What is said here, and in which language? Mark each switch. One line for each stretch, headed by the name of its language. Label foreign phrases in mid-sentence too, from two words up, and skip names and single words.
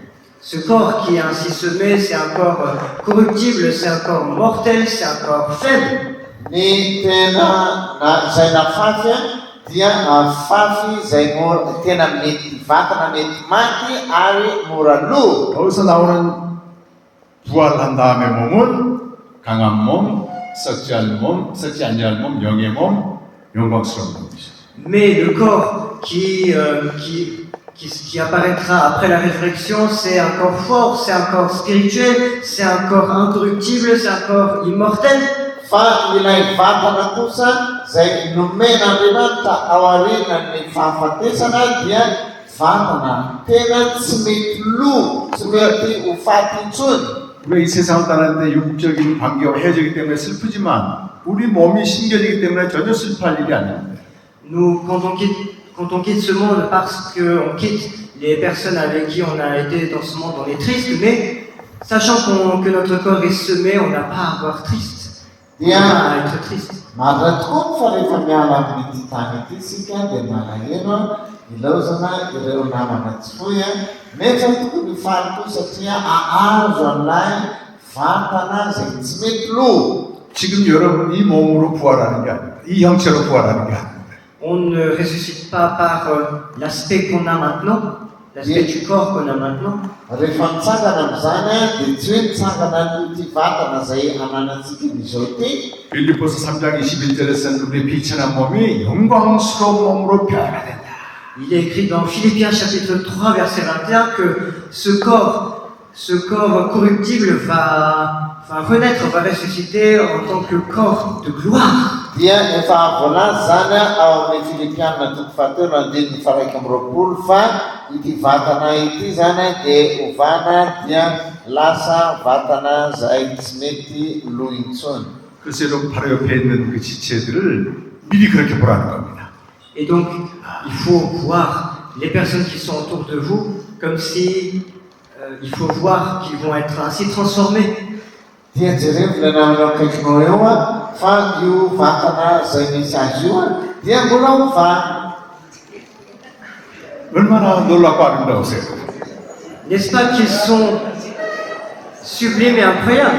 French: Ce corps qui est ainsi semé, c'est un corps corruptible, c'est un corps mortel, c'est un corps faible.
Malagasy: Ny tena zay na fafy dia fafy zay tena mety vatana mety maty ary mora lo.
Korean: 거기서 나오는 부활한 다음의 몸은 강한 몸, 썩지 않는 몸, 썩지 않는 몸, 영의 몸, 영광스러운 몸이죠.
French: Mais le corps qui apparaîtra après la résurrection, c'est un corps fort, c'est un corps spirituel, c'est un corps incorruptible, c'est un corps immortel.
Malagasy: Fa ilay vatana kosa zay nomen'Andriamanitra ao aorianan'ny fahafatesana dia vatana tena tsy mety lo, tsy mety ho faty intsony.
Korean: 우리가 이 세상을 떠나는데 육적인 관계와 헤어지기 때문에 슬프지만 우리 몸이 심겨지기 때문에 전혀 슬퍼할 일이 아닙니다.
French: Nous, quand on quitte ce monde, parce qu'on quitte les personnes avec qui on a été dans ce monde, on est triste, mais sachant que notre corps est semé, on n'a pas à avoir triste. On n'a à être triste.
Malagasy: Marina tokoa fa rehefa miala amin'ity tany ity isika dia malahelo ilaozana ireo namana tsy foy nefa tokony faly koa satria ahazo an'ilay vatana zay tsy mety lo.
Korean: 지금 여러분 이 몸으로 부활하는 게 아닙니다. 이 형체로 부활하는 게 아닙니다.
French: On ne ressuscite pas par l'aspect qu'on a maintenant, l'aspect du corps qu'on a maintenant.
Malagasy: Rehefa mitsangana amin'izany dia tsy hoe mitsangana n'ity vatana zay ananantsika izao ty.
Korean: 빌립보서 3장 21절에서는 우리 비천한 몸이 영광스러운 몸으로 변화가 된다.
French: Il est écrit dans Philippiens chapitre 3 verset 21 que ce corps corruptible va renaître, va ressusciter en tant que corps de gloire.
Malagasy: Dia efa voalaza zany ao amin'ny Filipianina toko fahatelo andininy faraiky amby roapolo fa ity vatana ity zany dia ovana dia lasa vatana zay tsy mety lo intsony.
Korean: 그래서 여러분 바로 옆에 있는 그 지체들을 미리 그렇게 보라는 겁니다.
French: Et donc, il faut voir les personnes qui sont autour de vous comme si il faut voir qu'ils vont être ainsi transformés.
Malagasy: Dia jereo ilay namana akaikinao eo fa io vatana zay misy azy io dia mbola ovana.
Korean: 얼마나 놀랍고 아름다우세요.
French: N'est-ce pas qu'ils sont sublime et incroyable.